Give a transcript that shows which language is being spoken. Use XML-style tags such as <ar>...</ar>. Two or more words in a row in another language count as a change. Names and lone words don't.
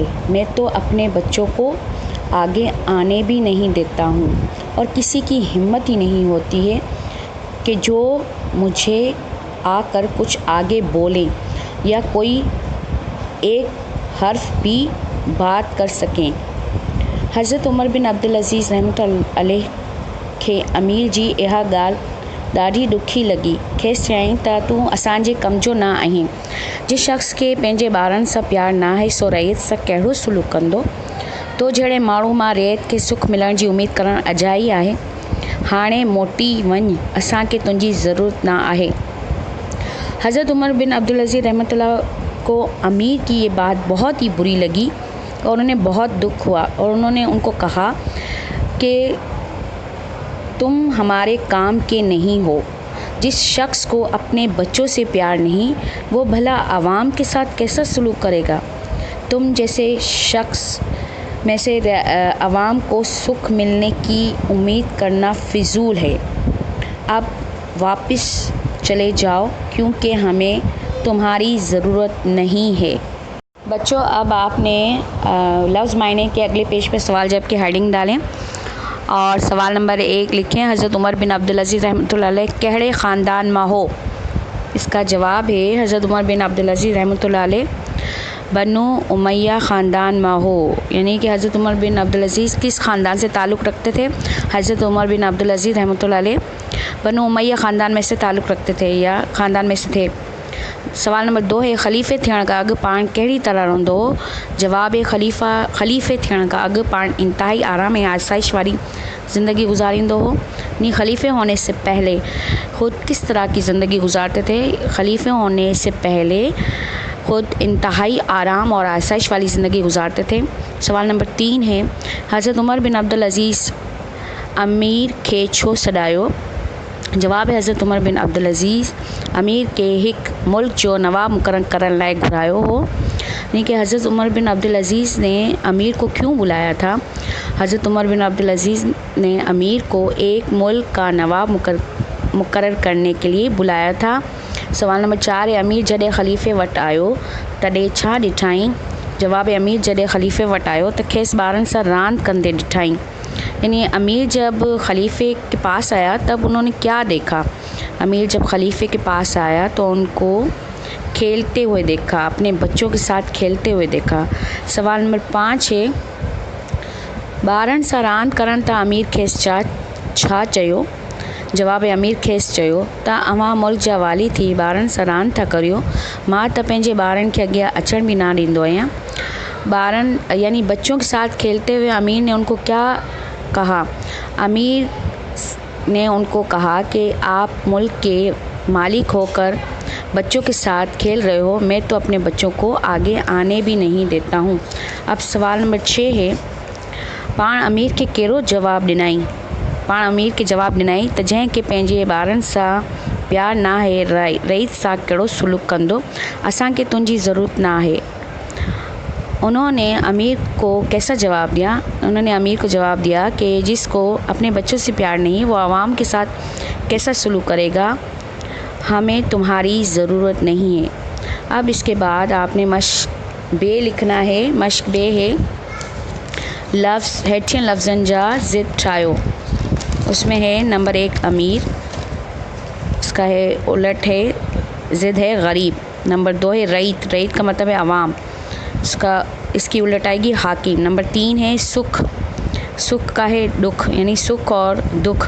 <ur>میں تو اپنے بچوں کو آگے آنے بھی نہیں دیتا ہوں اور کسی کی ہمت ہی نہیں ہوتی ہے کہ جو مجھے آکر کچھ آگے بولے یا کوئی ایک حرف بھی بات کر سکیں.</ur> <sd>हज़रत उमर बिन अब्दुल अज़ीज़ रहमतुल्लाह अलैह खे अमीर जी इहा ॻाल्हि ॾाढी ॾुखी लॻी। खेसि चयाईं त तूं असांजे कम जो न आहीं। जिस शख़्स खे पंहिंजे ॿारनि सां प्यार न आहे सो रैयत सां कहिड़ो सलूक कंदो। तो जहिड़े माण्हू मां रैयत खे सुख मिलण जी उमेदु करणु अजाई आहे। हाणे मोटी वञ, असांखे तुंहिंजी ज़रूरत न आहे।</sd> <ur>حضرت عمر بن عبدالعزیز رحمۃ اللہ کو امیر کی یہ بات بہت ہی بری لگی اور انہیں بہت دکھ ہوا اور انہوں نے ان کو کہا کہ تم ہمارے کام کے نہیں ہو. جس شخص کو اپنے بچوں سے پیار نہیں، وہ بھلا عوام کے ساتھ کیسا سلوک کرے گا. تم جیسے شخص میں سے عوام کو سکھ ملنے کی امید کرنا فضول ہے. اب واپس چلے جاؤ کیونکہ ہمیں تمہاری ضرورت نہیں ہے. بچوں، اب آپ نے لفظ معنی کے اگلے پیج پہ سوال جواب کی ہیڈنگ ڈالیں اور سوال نمبر 1 لکھیں.</ur> <sd>हज़रत उमर बिन अब्दुल अज़ीज़ रहमतुल्लाह अलैह कहिड़े ख़ानदान मां हो।</sd> <ur>اس کا جواب ہے</ur> <sd>हज़रत उमर बिन अब्दुल अज़ीज़ रहमतुल्लाह अलैह बनु उमैया ख़ानदान मां हो।</sd> <ur>یعنی کہ حضرت عمر بن عبدالعزیز کس خاندان سے تعلق رکھتے تھے. حضرت عمر بن عبدالعزیز رحمۃ اللہ علیہ بنو امیہ خاندان میں سے تعلق رکھتے تھے یا خاندان میں سے تھے. سوال نمبر 2 ہے</ur> <sd>ख़लीफ़े थियण खां अॻु पाण कहिड़ी तरह रहंदो हो।</sd> <ur>جواب ہے</ur> <sd>ख़लीफ़े थियण खां अॻु पाण इंतहाई आराम ऐं आसाइश वारी ज़िंदगी गुजारिंदो हो।</sd> <ur>یعنی خلیفے ہونے سے پہلے خود کس طرح کی زندگی گزارتے تھے. خلیفے ہونے سے پہلے خود انتہائی آرام اور آسائش والی زندگی گزارتے تھے. سوال نمبر 3 ہے</ur> <sd>हज़रत उमर बिन अब्दुल अज़ीज़ अमीर खे छो सॾायो।</sd> <ur>جواب ہے</ur> <sd>हज़रत उमर बिन अब्दुल अज़ीज़ अमीर के हिक मुल्क जो नवाब मुक़र्रर करण लाइ घुरायो हो।</sd> <ur>یعنی کہ حضرت عمر بن عبدالعزیز نے امیر کو کیوں بلایا تھا. حضرت عمر بن عبدالعزیز نے امیر کو ایک ملک کا نواب مقرر کرنے کے لیے بلایا تھا. سوال نمبر 4 ہے</ur> <sd>अमीर जॾहिं ख़लीफ़े वटि आयो तॾहिं छा ॾिठाई।</sd> <ur>جواب ہے</ur> <sd>अमीर जॾहिं ख़लीफ़े वटि आयो त खेसि ॿारनि सां रांदि कंदे ॾिठाई।</sd> <ur>یعنی امیر جب خلیفے کے پاس آیا تب انہوں نے کیا دیکھا. امیر جب خلیفے کے پاس آیا تو ان کو کھیلتے ہوئے دیکھا، اپنے بچوں کے ساتھ کھیلتے ہوئے دیکھا. سوال نمبر 5 ہے</ur> <sd>ॿारनि सां रांदि करण त अमीर खेसि छा चयो।</sd> <ur>جواب ہے</ur> <sd>अमीर खेसि चयो त अव्हां मुल्क जा वाली थी ॿारनि सां रांदि था करियो। मां त पंहिंजे ॿारनि खे अॻियां अचण बि न ॾींदो आहियां।</sd> <ur>ॿारनि یعنی بچوں کے ساتھ کھیلتے ہوئے امیر نے ان کو کیا کہا। امیر نے ان کو کہا کہ آپ ملک کے مالک ہو کر بچوں کے ساتھ کھیل رہے ہو، میں تو اپنے بچوں کو آگے آنے بھی نہیں دیتا ہوں. اب سوال نمبر 6 ہے,</ur> <sd>पाण अमीर खे कहिड़ो जवाब ॾिनई। पाण अमीर खे जवाब ॾिनई त जंहिंखे पंहिंजे ॿारनि सां प्यार न आहे, रईस सां कहिड़ो सुलूक कंदो, असांखे तुंहिंजी ज़रूरत न आहे।</sd> <ur>انہوں نے امیر کو کیسا جواب دیا? انہوں نے امیر کو جواب دیا کہ جس کو اپنے بچوں سے پیار نہیں، وہ عوام کے ساتھ کیسا سلوک کرے گا، ہمیں تمہاری ضرورت نہیں ہے. اب اس کے بعد آپ نے مشق بے لکھنا ہے. مشق بے ہے لفظ</ur> <sd>हेठियन लफ्ज़नि जा ज़िद ठाहियो।</sd> <ur>اس میں ہے نمبر 1 امیر، اس کا ہے الٹ ہے ضد ہے غریب. نمبر 2 ہے رعیت، رعیت کا مطلب ہے عوام، اس کی الٹ آئے گی حاکم. نمبر 3 ہے سکھ، سکھ کا ہے دکھ، یعنی سکھ اور دکھ.</ur>